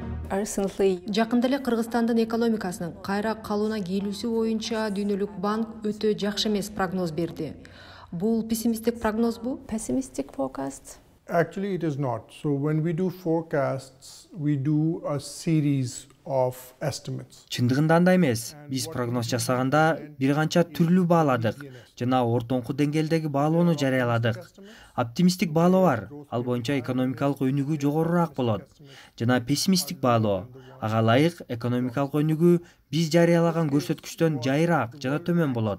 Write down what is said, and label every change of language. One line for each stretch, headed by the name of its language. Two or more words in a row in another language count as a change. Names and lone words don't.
Kyrgyz: Жакында эле Кыргызстандын экономикасынын кайра калууна келүүсү боюнча Дүйнөлүк банк өтө жакшы эмес прогноз берди. Бул пессимисттик прогнозбу?
English: Pessimistic forecast? Actually, it is not. So when we do forecasts, we do a series of estimates.
Kyrgyz: Чындыгында андай эмес. Биз прогноз жасаганда бир канча түрлүү бааладык жана ортоңку деңгээлдеги баалоону жарыяладык. Оптимисттик баалоо бар, ал боюнча экономикалык өнүгүү жогорураак болот. Жана пессимисттик баалоо, ага ылайык экономикалык өнүгүү биз жарыялаган көрсөткүчтөн жайыраак жана төмөн болот.